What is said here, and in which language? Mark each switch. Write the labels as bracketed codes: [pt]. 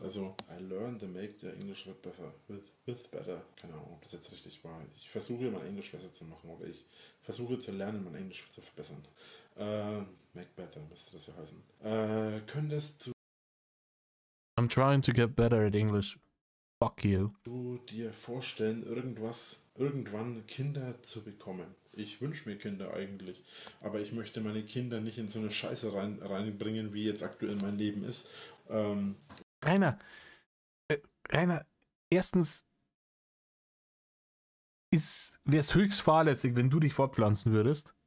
[en] Also, I learned to make the English better. With better. [de] Keine Ahnung, ob das jetzt richtig war. Ich versuche, mein Englisch besser zu machen. Oder ich versuche zu lernen, mein Englisch zu verbessern. [en] Make better [de] müsste das ja heißen. Könntest du... [en] I'm trying to get better at English. Fuck you. [de] Du dir vorstellen, irgendwann Kinder zu bekommen? Ich wünsche mir Kinder eigentlich, aber ich möchte meine Kinder nicht in so eine Scheiße reinbringen, wie jetzt aktuell mein Leben ist. Rainer, erstens wäre es höchst fahrlässig, wenn du dich fortpflanzen würdest.